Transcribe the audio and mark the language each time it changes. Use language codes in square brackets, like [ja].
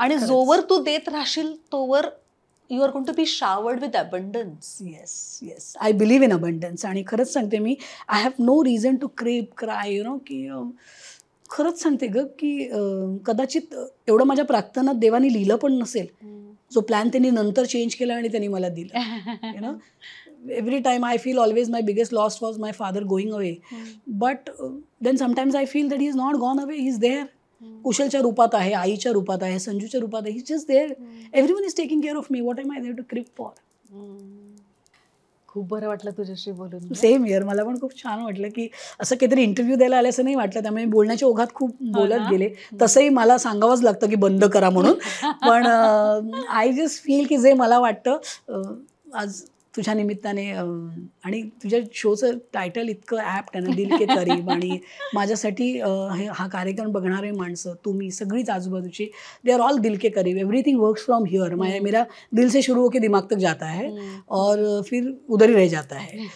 [mr] आणि जोवर तू देत राहशील तोवर [en] You are going to be showered with abundance. Yes yes, I believe in abundance. [mr] आणि खरंच सांगते मी, [en] I have no reason to cry, you know, [mr] की खरंच सांगते ग की कदाचित एवढं माझ्या प्रार्थनात देवाने लिहिलं पण नसेल. जो प्लॅन त्यांनी नंतर चेंज केला आणि त्यांनी मला दिलं. [en] You know, every time I feel always my biggest loss was my father going away. But then sometimes I feel that he is not gone away, he is there. [mr] कुशलच्या रूपात आहे, आईच्या रूपात आहे, संजूच्या रूपात आहे. [en] He's just there. Everyone is taking care of me. What am I there to crib for? [mr] खूप बरं वाटलं तुझ्याशी बोलून. सेम हिअर, मला पण खूप छान वाटलं की असं काहीतरी इंटरव्ह्यू द्यायला आलं असं नाही वाटलं. त्यामुळे बोलण्याच्या ओघात खूप बोलत गेले. तसंही मला सांगावंच लागतं की बंद करा म्हणून. पण आय जस्ट फील की जे मला वाटतं आज तुझ्या निमित्ताने, आणि तुझ्या शोचं टायटल इतकं ॲप्ट आहे ना, दिल के करीब. आणि माझ्यासाठी हा कार्यक्रम बघणारे माणसं, तुम्ही सगळीच आजूबाजूची, दे आर ऑल दिल के करीब. [en] Everything works from here. [hi] मेरा दिल से शुरू होकर दिमाग तक जाता है और फिर उधर ही रह जाता है.